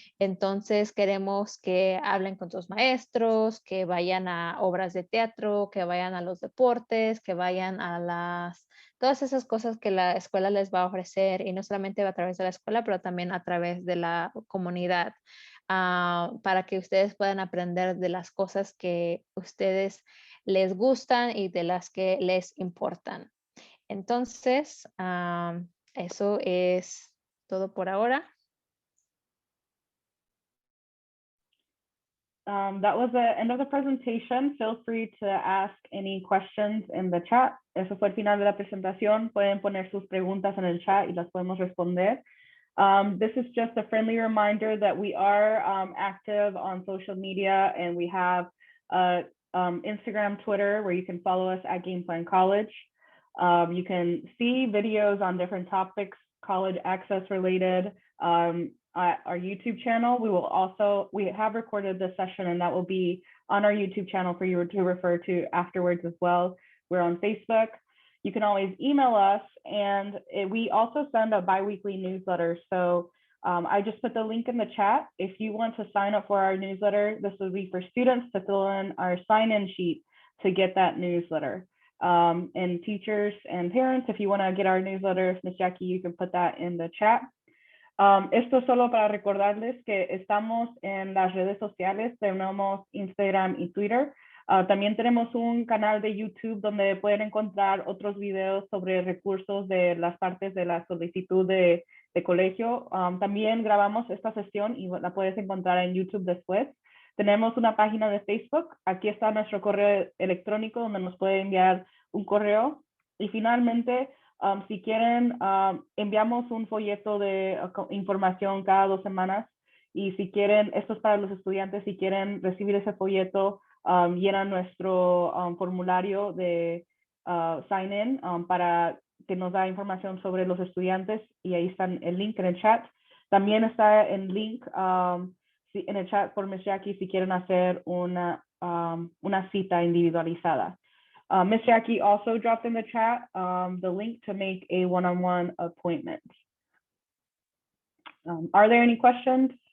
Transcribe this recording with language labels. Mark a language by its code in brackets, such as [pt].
[es] Entonces queremos que hablen con sus maestros, que vayan a obras de teatro, que vayan a los deportes, que vayan a todas esas cosas que la escuela les va a ofrecer y no solamente a través de la escuela, pero también a través de la comunidad, para que ustedes puedan aprender de las cosas que ustedes les gustan y de las que les importan. Entonces, eso es todo por ahora. [en] that was the end of the presentation. Feel free to ask any questions in the chat. [es] Eso fue el final de la presentación. Pueden poner sus preguntas en el chat y las podemos responder. [en] This is just a friendly reminder that we are active on social media, and we have Instagram, Twitter, where you can follow us at Gameplan College. You can see videos on different topics, college access related, at our YouTube channel. We have recorded this session, and that will be on our YouTube channel for you to refer to afterwards as well. We're on Facebook. You can always email us, and we also send a bi-weekly newsletter. So I just put the link in the chat. If you want to sign up for our newsletter, this will be for students to fill in our sign-in sheet to get that newsletter. And teachers and parents, if you want to get our newsletter, Ms. Jackie, you can put that in the chat. [es] Esto solo para recordarles que estamos en las redes sociales, tenemos Instagram y Twitter. También tenemos un canal de YouTube donde pueden encontrar otros videos sobre recursos de las partes de la solicitud de colegio. También grabamos esta sesión y la puedes encontrar en YouTube después. Tenemos una página de Facebook. Aquí está nuestro correo electrónico donde nos puede enviar un correo. Y finalmente, si quieren, enviamos un folleto de información cada 2 semanas. Y si quieren, esto es para los estudiantes, si quieren recibir ese folleto, llenan nuestro formulario de sign-in para que nos da información sobre los estudiantes, y ahí está el link en el chat. También está el link en el chat por Ms. Jackie si quieren hacer una cita individualizada. [en] Ms. Jackie also dropped in the chat the link to make a one-on-one appointment. Are there any questions?